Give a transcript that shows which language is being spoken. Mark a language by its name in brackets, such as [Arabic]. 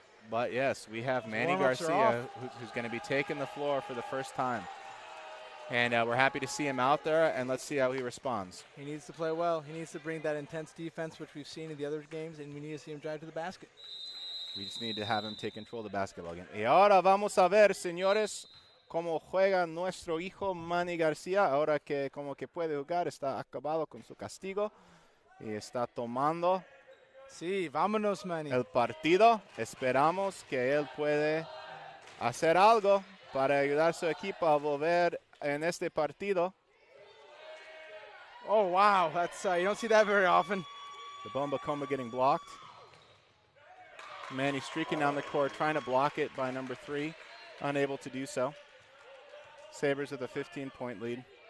[English] But, yes, we have Manny Garcia, who's going to be taking the floor for the first time. And we're happy to see him out there, and let's see how he responds. He needs to play well. He needs to bring that intense defense, which we've seen in the other games, and we need to see him drive to the basket. We just need to have him take control of the basketball game. [Spanish] Y ahora vamos a ver, señores, cómo juega nuestro hijo Manny García. Ahora que como que puede jugar, está acabado con su castigo y está tomando Sí, vámonos, Manny. el partido. Esperamos que él puede hacer algo para ayudar a su equipo a volver en este partido. [English] Oh, wow. That's you don't see that very often. The Bomba Coma getting blocked. Manny streaking down the court, trying to block it by number 3. Unable to do so. Sabres with a 15-point lead.